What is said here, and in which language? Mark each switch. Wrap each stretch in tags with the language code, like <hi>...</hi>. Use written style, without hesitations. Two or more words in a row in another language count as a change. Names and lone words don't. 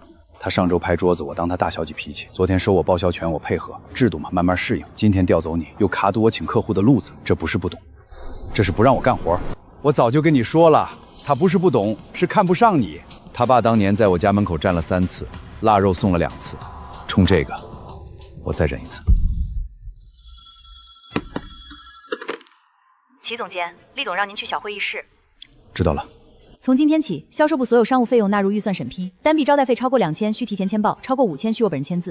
<zh>他上周拍桌子，我當他大小姐脾氣；昨天收我報銷權，我配合。制度嘛，慢慢適應。今天調走你，又卡堵我請客戶的路子，這不是不懂，這是不讓我幹活。我早就跟你說了，他不是不懂，是看不上你。他爸當年在我家門口站了3次，臘肉送了2 次，衝這個，我再忍一次。齊總監，厲總讓您去小會議室。知道了。從今天起，銷售部所有商務費用納入預算審批，單筆招待費超過2000需提前簽報，超過5000需我本人簽字。</zh>